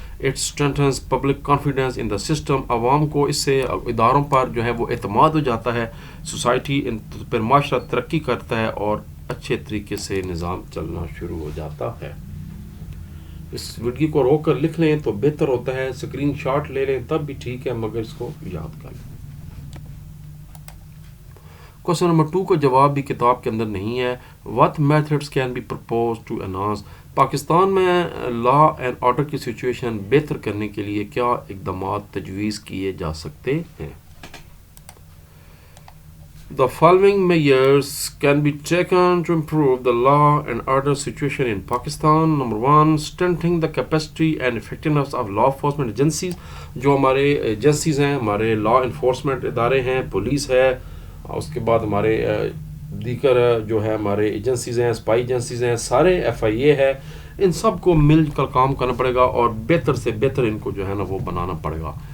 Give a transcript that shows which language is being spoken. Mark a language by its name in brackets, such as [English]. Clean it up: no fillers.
[English] It strengthens public confidence in the system. [Urdu] عوام کو اس سے اداروں پر جو ہے وہ اعتماد ہو جاتا ہے، سوسائٹی پر معاشرہ ترقی کرتا ہے اور اچھے طریقے سے نظام چلنا شروع ہو جاتا ہے. اس ویڈیو کو روک کر لکھ لیں تو بہتر ہوتا ہے، اسکرین شاٹ لے لیں تب بھی ٹھیک ہے، مگر اس کو یاد کر لیں. کوشچن نمبر 2 کا جواب بھی کتاب کے اندر نہیں ہے. [English] what methods can be proposed to enhance. [Urdu] Pakistan میں لا اینڈ آرڈر کی سچویشن بہتر کرنے کے لیے کیا اقدامات تجویز کیے جا سکتے ہیں؟ [English] The following measures can be taken to improve the law and order situation in Pakistan. Number 1, strengthening the capacity and effectiveness of law enforcement agencies. [Urdu] جو ہمارے ایجنسیز ہیں، ہمارے لا انفورسمنٹ ادارے ہیں، پولیس ہے، اس کے بعد ہمارے دیگر جو ہے ہمارے ایجنسیز ہیں، اسپائی ایجنسیز ہیں، سارے FIA ہے، ان سب کو مل کر کام کرنا پڑے گا اور بہتر سے بہتر ان کو جو ہے نا وہ بنانا پڑے گا.